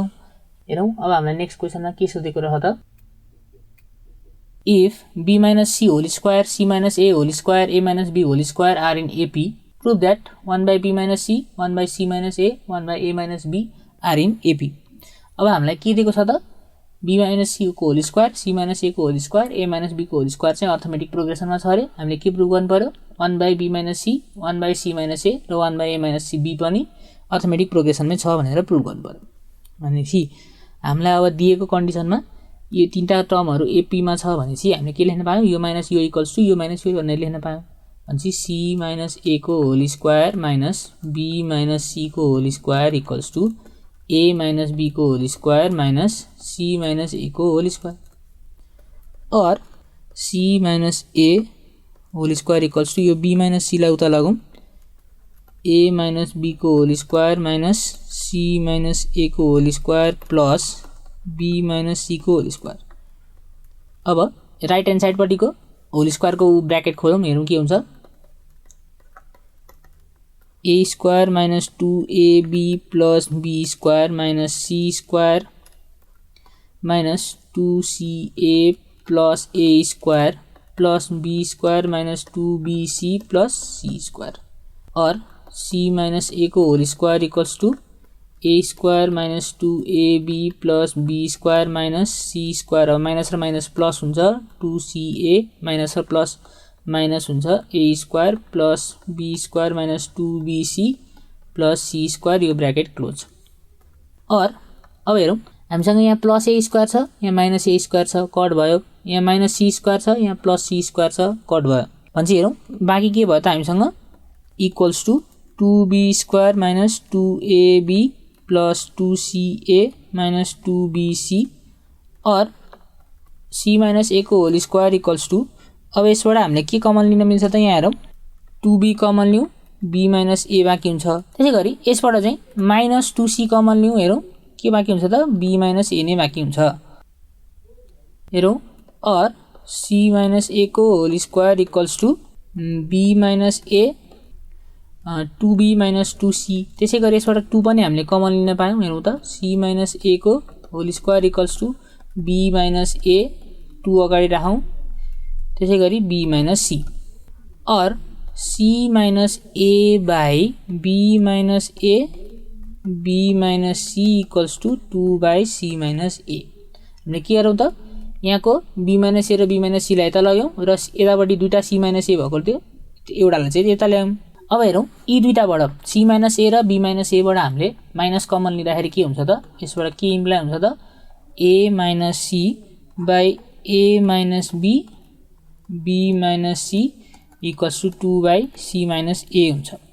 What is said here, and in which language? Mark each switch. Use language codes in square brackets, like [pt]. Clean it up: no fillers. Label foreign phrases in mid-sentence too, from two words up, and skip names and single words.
[ne] हेरौँ, अब हामीलाई [en] नेक्स्ट क्वेसनमा [ne] के सोधेको रह त, [en] if B minus C whole square, C minus A whole square, A minus B whole square are in AP, prove that 1 by B minus C, 1 by C minus A, 1 by A minus B are in AP. [ne] अब हामीलाई के दिएको छ त, [en] B minus C को whole square, C minus A को whole square, A minus B को whole square चाहिँ arithmetic progressionमा [ne] छ अरे। हामीले के प्रुभ गर्नु पर्यो, [en] 1 by B minus C, 1 by C minus A [ne] र [en] 1 by A minus C B [ne] पनि [en] arithmetic progressionमै [ne] छ भनेर प्रुभ गर्नु पर्यो। भनेपछि हामीलाई अब दिएको कन्डिसनमा यो तीनटा टर्महरू AP मा छ भनेपछि हामीले के लेख्न पायौँ, [en] यो minus यो equals to यो minus यो [ne] भनेर लेख्न पायौँ। [en] भनेपछि C minus A को whole square minus B minus C को whole square equals to A minus B को whole square minus C minus A को whole square और C minus A whole square equals to यो B minus C [ne] लाई उता लगाउँ, [en] A minus B को whole square minus C minus A को whole square plus B minus C को whole square। [ne] अब [en] right hand sideपट्टिको whole squareको [ne] ब्र्याकेट खोलौँ, हेरौँ के हुन्छ। [en] a square minus 2ab plus b square minus c square minus 2ca plus a square plus b square minus 2bc plus c square और c minus a को whole square equals to a square minus 2ab plus b square minus c square। [ne] अब [en] minus र minus plus [ne] हुन्छ [en] 2ca minus र plus minus [ne] हुन्छ [en] a square plus b square minus 2bc plus c square, यो bracket close। [ne] और अब हेरौँ, हामीसँग यहाँ [en] plus a square [ne] छ, यहाँ [en] minus a square [ne] छ, कट भयो। यहाँ [en] minus c square [ne] छ, यहाँ [en] plus c square [ne] छ, कट भयो। भनेपछि हेरौँ बाँकी के भयो त हामीसँग [en] equals to 2b square minus 2ab plus 2ca minus 2bc और c minus a को whole square equals to, [ne] अब यसबाट हामीले के कमन लिन मिल्छ त, यहाँ हेरौँ 2b कमन लिउँ, [en] b minus a [ne] बाँकी हुन्छ। त्यसै गरी यसबाट चाहिँ [en] minus 2c [ne] कमन लिउँ, हेरौँ के बाँकी हुन्छ त, [en] b minus a [ne] नै बाँकी हुन्छ। [en] हेरौँ और c minus a को whole square equals to b minus a 2b minus 2c। [ne] त्यसै गरी यसबाट 2 पनि हामीले कमन लिन पायौँ, हेरौँ त [en] c minus a को whole square equals to b minus a, [ne] 2 अगाडि राखौँ, त्यसै गरी [en] b minus c और c minus a by b minus a, b minus c equals to 2 by c minus a। [ne] हामीले के गरौँ त, यहाँको [en] b minus a [ne] र [en] b minus c [ne] लाई यता लग्यौँ र यतापट्टि दुईटा [en] c minus a [ne] भएको थियो, एउटालाई चाहिँ यता ल्यायौँ। अब हेरौँ यी दुईटाबाट [en] c minus a [ne] र [en] b minus a [ne] बाट हामीले माइनस कमन लिँदाखेरि के हुन्छ त, यसबाट के इम्प्लाई हुन्छ त, [en] a minus c by a minus b, b minus c equals to 2 by c minus a [ne] हुन्छ।